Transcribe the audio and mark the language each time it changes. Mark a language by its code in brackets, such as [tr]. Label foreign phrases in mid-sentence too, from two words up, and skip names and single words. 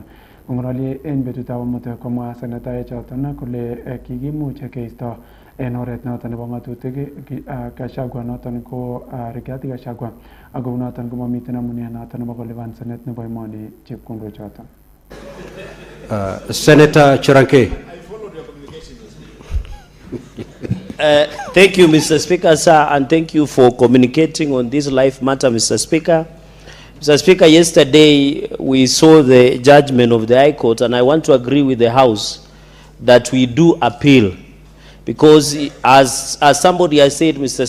[kln] Kong'ololi en betutab amut komwa senetaek choton kole kikimuch keisto en oret noton nebo ng'atutik Gachagua noton ko Rigathi Gachagua ako noton komamiten amune noton nebo kolipan Senate nebo emoni chepkondok choton. [en] Senator Chiranke. I followed your communication. Thank you, Mr. Speaker, sir, and thank you for communicating on this live matter, Mr. Speaker. Mr. Speaker, yesterday we saw the judgment of the High Court, and I want to agree with the House that we do appeal, because as somebody has said, Mr.